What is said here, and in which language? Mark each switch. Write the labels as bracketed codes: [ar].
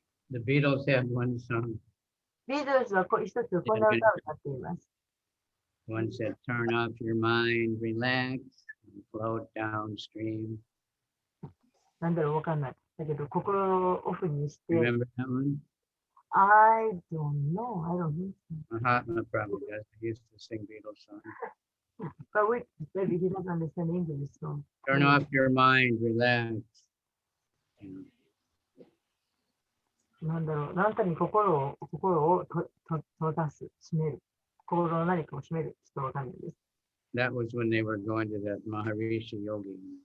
[en] The Beatles had one song. [ja] ビートルズは一つこんな歌を歌っています。 [en] One said, turn off your mind, relax, and float downstream. [ja] なんだろう、わかんない。だけど、心をオフにして。 [en] Remember that one? I don't know. I don't think so. Mahatma probably does. He used to sing Beatles songs. But wait, maybe he doesn't understand English, so. Turn off your mind, relax. [ja] なんだろう、何かに心を閉ざす、閉める。心の何かを閉める。ちょっとわかんないです。 [en] That was when they were going to that Maharishi Yogi.